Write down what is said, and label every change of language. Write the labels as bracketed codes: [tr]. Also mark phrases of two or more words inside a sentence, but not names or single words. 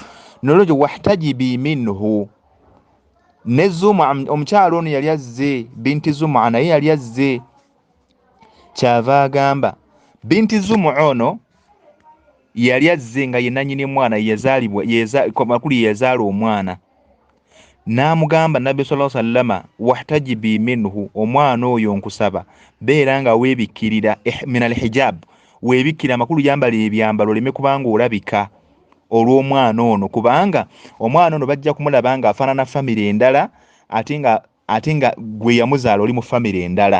[lg] Nolwekyo [ar] واحتجبي منه [lg] ne Zuma omukyalo ono yali azze binti Zuma naye yali azze kyava agamba binti Zuma ono yali azze nga ye nannyini mwana yazaalibwa makulu yazaala omwana n'amugamba Nabbi [ar] صلى الله عليه وسلم واحتجبي منه [lg] omwana oyo nkusaba beera nga weebikkirira [ar] من الحجاب [lg] weebikkira amakulu yambala ebyambalo oleme kubanga olabika olw'omwana ono kubanga omwana ono bajja kumulaba nga afaanana famire endala ate nga gwe yamuzaala oli mu famire endala.